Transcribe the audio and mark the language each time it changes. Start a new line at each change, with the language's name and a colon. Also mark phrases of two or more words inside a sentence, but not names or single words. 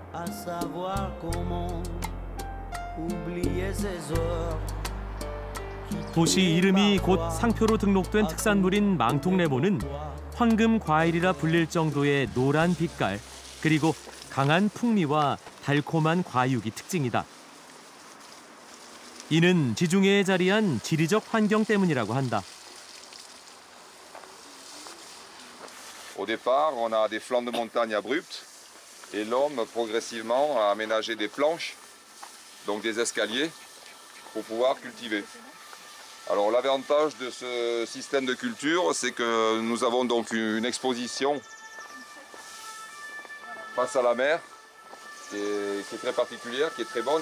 Korean: 도시 이름이 곧 상표로 등록된 특산물인 망통레몬은 황금 과일이라 불릴 정도의 노란 빛깔, 그리고 강한 풍미와 달콤한 과육이 특징이다. 이는 지중해에 자리한 지리적 환경 때문이라고 한다.
French: Au départ, on a des flancs de montagne abrupts et l'homme progressivement a aménagé des planches, donc des escaliers, pour pouvoir cultiver. Alors l'avantage de ce système de culture, c'est que nous avons donc une exposition face à la mer qui est très particulière, qui est très bonne.